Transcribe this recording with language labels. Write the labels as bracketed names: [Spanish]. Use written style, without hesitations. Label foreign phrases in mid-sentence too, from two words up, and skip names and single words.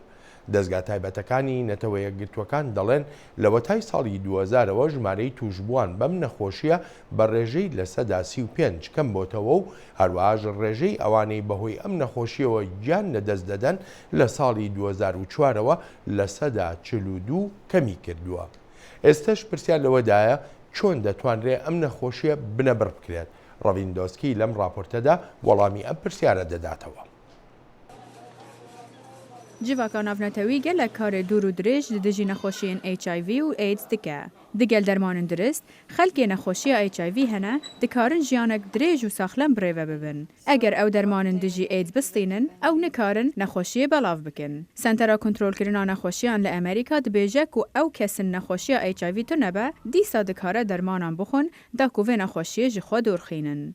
[Central Kurdish] دەستگا تایبەتەکانی نەتەوە یەکگرتوەکان دەڵێن لە وەتای ساڵی 2000ەوە ژمارەی توشبووان بەم نەخۆشیە بە ڕێژەی لە سەدا 35 کەم بۆتەوە و هەروەهاش ڕێژەی ئەوانەی بەهۆی ئەم نەخۆشیەوە گیان لەدەست دەدەن لە ساڵی 2004ەوە لە سەدا 42 کەمی کردووە. ئێستش پرسیار لەوەدایە چۆن دەتوانرێت ئەم نەخۆشیە بنەبڕ بکرێت. ڕەڤیندۆسکی لەم راپۆرتەدا وەڵامی ئەم پرسیارە دەداتەوە. [Kurdish] جیڤاکان ناونەتەوی gelek karê dûr û dirêj li dijî nexweşiyên HIV û AIDS dike. Digel dermanên dirist, xelkê nexweşiya HIV hene dikarin jiyanek dirêj û saxlem birêve bibin. Eger ew dermanên dijî AIDS bistînin, ew nikarin nexweşiyê belav bikin. Sentera Kontrolkirina Nexweşiyan li Amerîka dibêje ku ew kesin nexweşiya HIV tune be, dîsa dikare dermanan bixwin da ku vê nexweşiyê ji xwe dûrxînin.